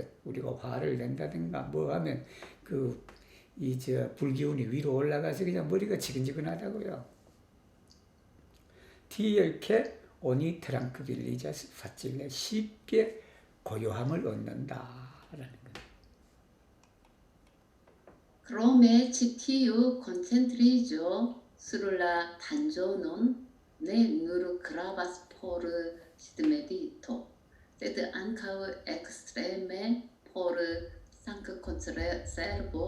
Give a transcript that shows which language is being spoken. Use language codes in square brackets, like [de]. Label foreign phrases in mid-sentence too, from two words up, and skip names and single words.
[ko] 우리가 화를 낸다든가 뭐 하면 불기운이 위로 올라가서 그냥 머리가 지근지근하다고요. [eo] tiel ke oni trankviliĝas facile [ko] 쉽게 고요함을 얻는다라는 거예요. [eo] Crome citiu concentriĝo sur la tanĝonon ne nur gravas por sidmedito, sed ankaŭ ekstreme por sankonservo.